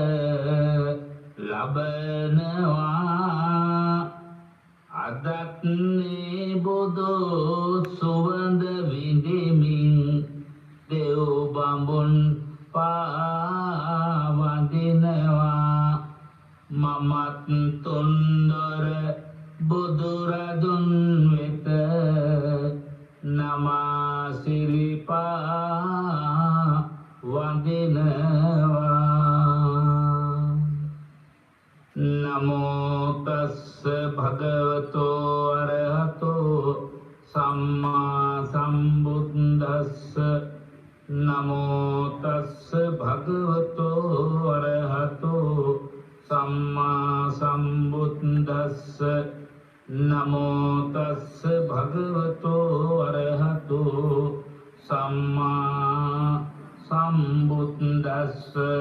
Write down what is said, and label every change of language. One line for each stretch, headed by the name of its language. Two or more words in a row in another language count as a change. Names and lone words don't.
Sinhala: ලබනවා අදත් මේ බුදු සුවඳ විඳිමින් දෙව් බඹුන් පාවඳිනවා මමත් තුන්දොර බුදුරදුන් වෙත නමා සිරිපා වඳිනවා.
Pali: නමෝ තස්ස භගවතෝ අරහතෝ සම්මා සම්බුද්දස්ස නමෝ තස්ස භගවතෝ අරහතෝ සම්මා සම්බුද්දස්ස නමෝ තස්ස භගවතෝ අරහතෝ සම්මා සම්බුද්දස්ස